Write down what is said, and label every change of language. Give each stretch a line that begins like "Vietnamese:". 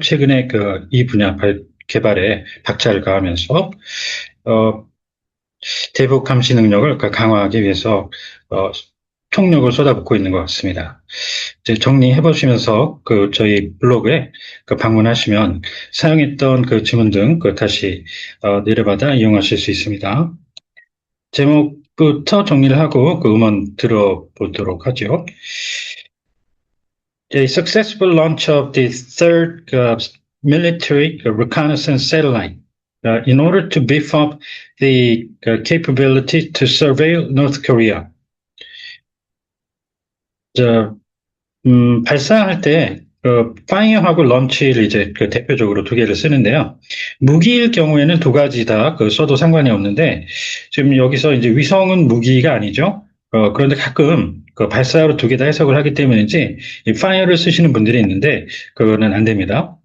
Korean: 최근에 이 분야 개발에 박차를 가하면서 어, 대북 감시 능력을 강화하기 위해서 어, 총력을 쏟아붓고 있는 것 같습니다. 이제 정리해 보시면서 저희 블로그에 방문하시면 사용했던 지문 등 다시 내려받아 이용하실 수 있습니다. 제목부터 정리를 하고 음원 들어보도록 하죠.
English: A successful launch of the third military reconnaissance satellite in order to beef up the capability to surveil North Korea.
Korean: 자, 발사할 때, 파이어하고 런치를 이제 대표적으로 두 개를 쓰는데요. 무기일 경우에는 두 가지 다 써도 상관이 없는데, 지금 여기서 이제 위성은 무기가 아니죠. 그런데 가끔 발사로 두 개 다 해석을 하기 때문인지, 이 파이어를 쓰시는 분들이 있는데, 그거는 안 됩니다.